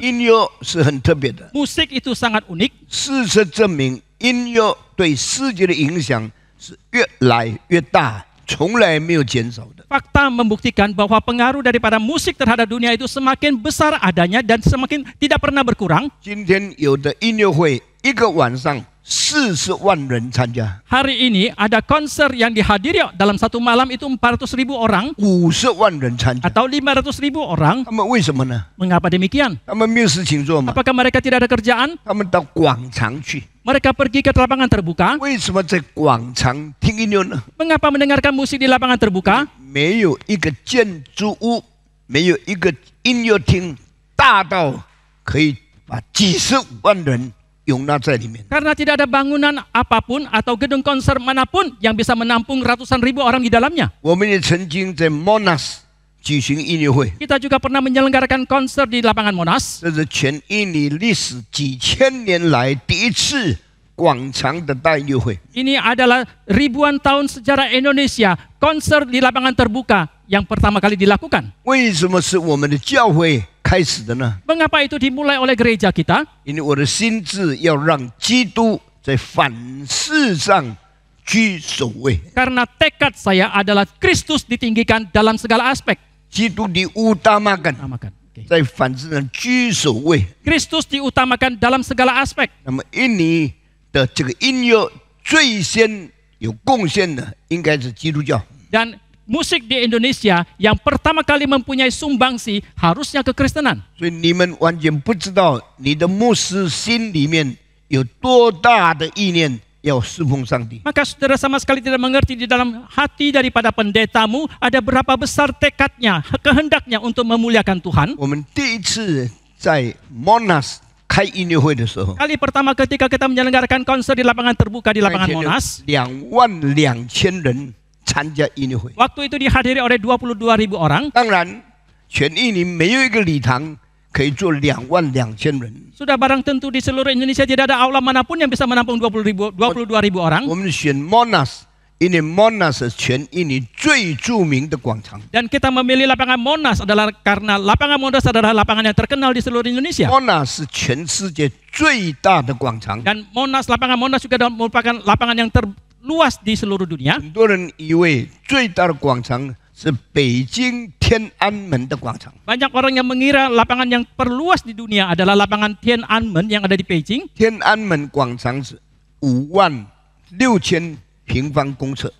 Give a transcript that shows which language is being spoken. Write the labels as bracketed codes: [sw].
[zh] 音乐是很特别的， [id] Musik itu sangat unik. [zh] 事实证明，音乐对世界的影响是越来越大，从来没有减少的。 [id] Fakta membuktikan bahwa pengaruh daripada musik terhadap dunia itu semakin besar adanya dan semakin tidak pernah berkurang. [zh] 今天有的音乐会，一个晚上40万人参加， [id] Hari ini ada konser yang dihadiri dalam satu malam itu 400.000 orang [zh] 50万人参加。 [id] atau 500.000 orang. [zh] 他们为什么呢？ [id] Mengapa demikian? [zh] 他们没有事情做吗？ [id] Apakah mereka tidak ada kerjaan? [zh] 他们到广场去。 [id] Mereka pergi ke lapangan terbuka. [zh] 为什么在广场听音乐呢？ [id] Mengapa mendengarkan musik di lapangan terbuka? [zh] 没有一个建筑物，没有一个音乐厅大到可以把几十万人容纳在里面。 [id] Karena tidak ada bangunan apapun atau gedung konser manapun yang bisa menampung ratusan ribu orang di dalamnya. [zh] 我们也曾经在 Monash 举行音乐会， [id] Kita juga pernah menyelenggarakan konser di lapangan Monas. [zh] 这是全印尼历史几千年来第一次广场的大音乐会。 [id] Ini adalah ribuan tahun sejarah Indonesia, konser di lapangan terbuka yang pertama kali dilakukan. [zh] 为什么是我们的教会开始的呢？ [id] Mengapa itu dimulai oleh gereja kita? [zh] 因为我的心智要让基督在凡事上居首位， [id] Karena tekad saya adalah Kristus ditinggikan dalam segala aspek. [zh] 基督 [id] diutamakan Utamakan. Oke. [zh] 在凡事上居首位。 [id] Kristus diutamakan dalam segala aspek. [zh] 那么印尼的这个音乐最先有贡献的应该是基督教。 [id] Dan musik di Indonesia yang pertama kali mempunyai sumbangsi harusnya kekristenan. [zh] 所以你们完全不知道你的牧师心里面有多大的意念要侍奉上帝。 [id] Maka saudara sama sekali tidak mengerti di dalam hati daripada pendetamu ada berapa besar tekadnya, kehendaknya untuk memuliakan Tuhan. [zh] 我们第一次在 Monash 开音乐会的时候， [id] Kali pertama ketika kita menyelenggarakan konser di lapangan terbuka di lapangan Monas, [zh] 22000人参加音乐会。 [id] waktu itu dihadiri oleh 22.000 orang. [zh] 当然，全印尼没有一个礼堂可以坐22000人。 [id] Sudah barang tentu di seluruh Indonesia tidak ada aula manapun yang bisa menampung 22.000 orang. [zh] 我们选 Monash， 因为 Monash 是全印尼最著名的广场。 [id] Dan kita memilih lapangan Monas adalah karena lapangan Monas adalah lapangan yang terkenal di seluruh Indonesia. [zh] Monash 是全世界最大的广场。 [id] Dan lapangan Monas juga merupakan lapangan yang terluas di seluruh dunia. [zh] 很多人以为最大的广场是北京天安门的广场。 [id] Banyak orang yang mengira lapangan yang terluas di dunia adalah lapangan Tiananmen yang ada di Beijing. [zh] 天安门广场是56000平方公尺，